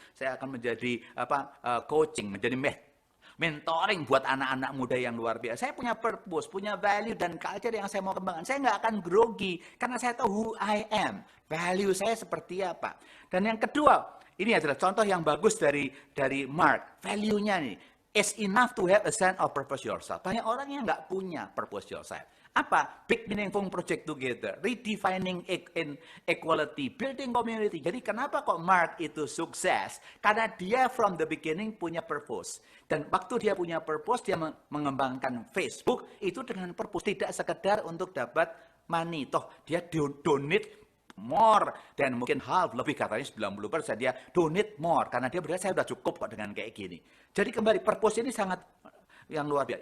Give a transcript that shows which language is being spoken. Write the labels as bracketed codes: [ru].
[id] Saya akan menjadi coaching, menjadi mentoring buat anak-anak muda yang luar biasa. Saya punya purpose, punya value dan culture yang saya mau kembangkan. Saya nggak akan grogi karena saya tahu [en] who I am. [id] Value saya seperti apa. Dan yang kedua, ini adalah contoh yang bagus dari Mark. Value-nya nih, [en] it's enough to have a sense of purpose yourself. [id] Banyak orang yang nggak punya [en] purpose yourself. [id] Apa? [en] Big meaningful project together, redefining equality, building community. [id] Jadi kenapa kok Mark itu sukses? Karena dia [en] from the beginning [id] punya purpose. Dan waktu dia punya purpose, dia mengembangkan Facebook itu dengan purpose. Tidak sekedar untuk dapat money. Toh dia [en] donate more [id] dan mungkin [en] half, [id] lebih katanya 90% dia donate more. Karena dia berkata saya sudah cukup kok dengan kayak gini. Jadi kembali, purpose ini sangat yang luar biasa.